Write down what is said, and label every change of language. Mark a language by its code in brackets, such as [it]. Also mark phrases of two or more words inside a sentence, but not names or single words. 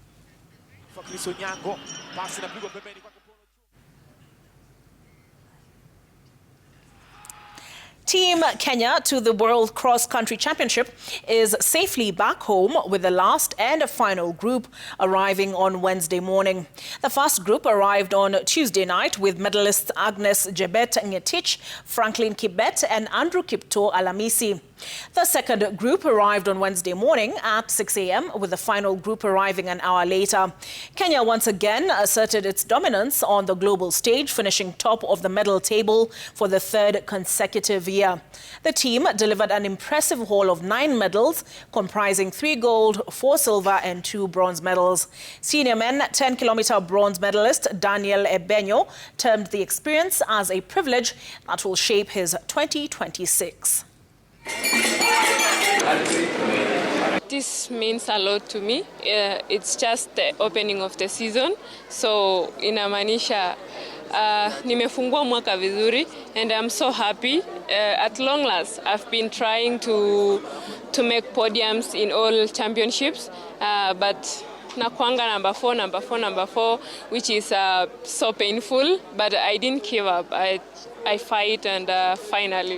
[en] Team Kenya to the World Cross Country Championship is safely back home, with the last and final group arriving on Wednesday morning. The first group arrived on Tuesday night with medalists Agnes Jebet Ngetich, Franklin Kibet and Andrew Kipto Alamisi. The second group arrived on Wednesday morning at 6 a.m, with the final group arriving an hour later. Kenya once again asserted its dominance on the global stage, finishing top of the medal table for the 3rd consecutive year. The team delivered an impressive haul of 9 medals, comprising 3 gold, 4 silver and 2 bronze medals. Senior men 10-kilometer bronze medalist Daniel Ebenyo termed the experience as a privilege that will shape his 2026. This means a lot to me. It's just the opening of the season, so [sw] inamaanisha nimefungua mwaka vizuri, [en] and I'm so happy. At long last, I've been trying to to make podiums in all championships, but nakwanga number four, which is so painful, but I didn't give up. I fight, and finally.